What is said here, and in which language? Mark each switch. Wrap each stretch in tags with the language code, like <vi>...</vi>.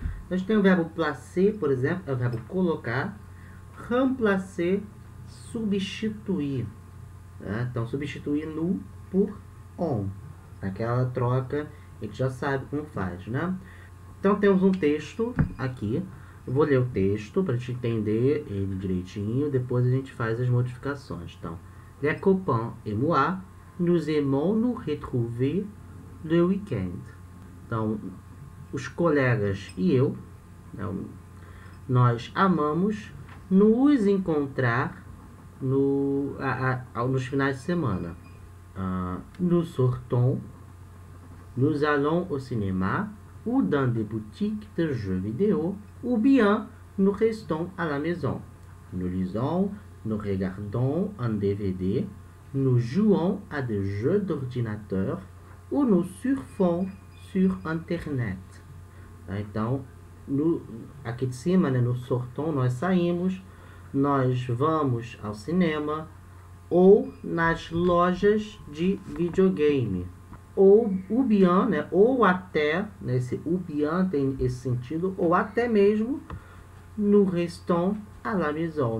<pt>Nós temos o verbo placer, por exemplo, é o verbo colocar. Remplacer, substituir. Tá? Então, substituir nous por on. Aquela troca, a gente já sabe como faz, né? Então, temos um texto aqui. Eu vou ler o texto para a gente entender ele direitinho. Depois a gente faz as modificações.</pt> <fr>Então, les copains et moi, nous aimons nous retrouver le week-end.</fr> <pt>Então, os colegas e eu, nós amamos nos encontrar nos finais de semana.</pt> <fr>Nous sortons, nous allons au cinéma ou dans des boutiques de jeux vidéo, ou bien nous restons à la maison. Nous lisons, nous regardons un DVD, nous jouons à des jeux d'ordinateur ou nous surfons sur Internet.</fr> <pt>Então, aqui de cima, né, no sortons, nós saímos, nós vamos ao cinema ou nas lojas de videogame. Ou o bien, né, ou até, né, esse o bien tem esse sentido, ou até mesmo</pt> <fr>nous restons à la maison.</fr>